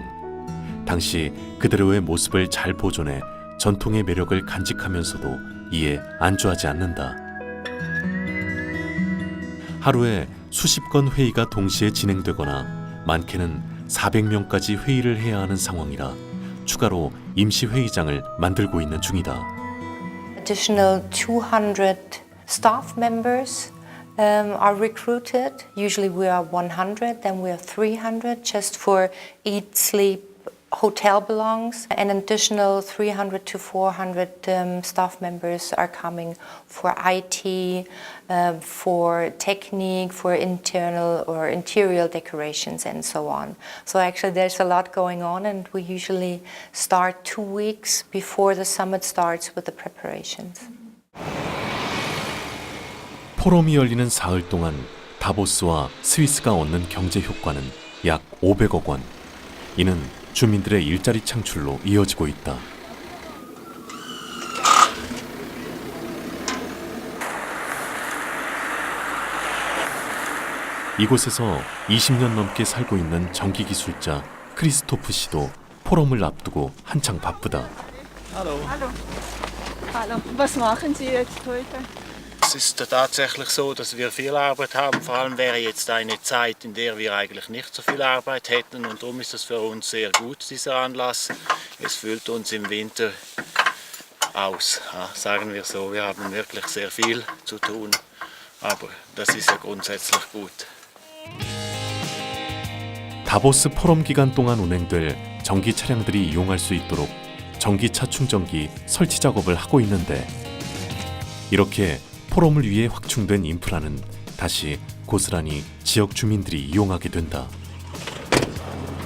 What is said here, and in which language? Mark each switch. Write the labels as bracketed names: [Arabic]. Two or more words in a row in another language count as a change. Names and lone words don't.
[Korean] 당시 그대로의 모습을 잘 보존해 전통의 매력을 간직하면서도 이에 안주하지 않는다. 하루에 수십 건 회의가 동시에 진행되거나 많게는 400명까지 회의를 해야 하는 상황이라 추가로 임시 회의장을 만들고 있는 중이다. [English] Additional 200 staff members are recruited. Usually we are 100, then we are 300 just for eat, sleep, hotel belongs. An additional 300 to 400 staff members are coming for IT, for technique, for internal or interior decorations and so on. So actually there's a lot going on and we usually start 2 weeks before the summit starts with the preparations. [Korean] 포럼이 열리는 사흘 동안 다보스와 스위스가 얻는 경제 효과는 약 500억 원. 이는 주민들의 일자리 창출로 이어지고 있다. 이곳에서 20년 넘게 살고 있는 전기기술자 크리스토프 씨도 포럼을 앞두고 한창 바쁘다. [German] Hallo. Hallo. Hallo. Was machen Sie jetzt heute? Es ist tatsächlich so, dass wir viel Arbeit haben. Vor allem wäre jetzt eine Zeit, in der wir eigentlich nicht so viel Arbeit hätten. Und darum ist es für uns sehr gut, dieser Anlass. Es füllt uns im Winter aus, sagen wir so. Wir haben wirklich sehr viel zu tun. Aber das ist ja grundsätzlich gut. [Korean] 다보스 포럼 기간 동안 운행될 전기 차량들이 이용할 수 있도록 전기차 충전기 설치 작업을 하고 있는데 이렇게 포럼을 위해 확충된 인프라는 다시 고스란히 지역 주민들이 이용하게 된다.